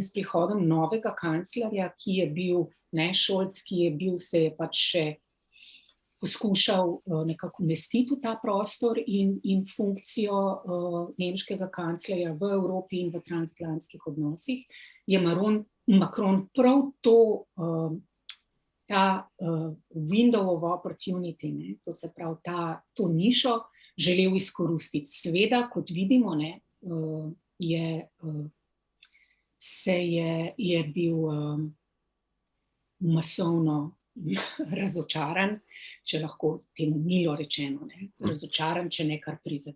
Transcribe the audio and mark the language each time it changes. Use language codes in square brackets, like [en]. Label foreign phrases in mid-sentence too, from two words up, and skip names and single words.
[sl] s prihodom novega kanclerja, ki je bil, Scholz, ki je bil, se je pač še poskušal nekako umestiti v ta prostor in funkcijo nemškega kanclerja v Evropi in v transatlantskih odnosih, je Macron prav to, ta [en] window of opportunity, [sl] to se pravi to nišo, želel izkoristiti. Seveda, kot vidimo, je bil masovno razočaran, če lahko temu milo rečeno, razočaran, če ne kar prizadet.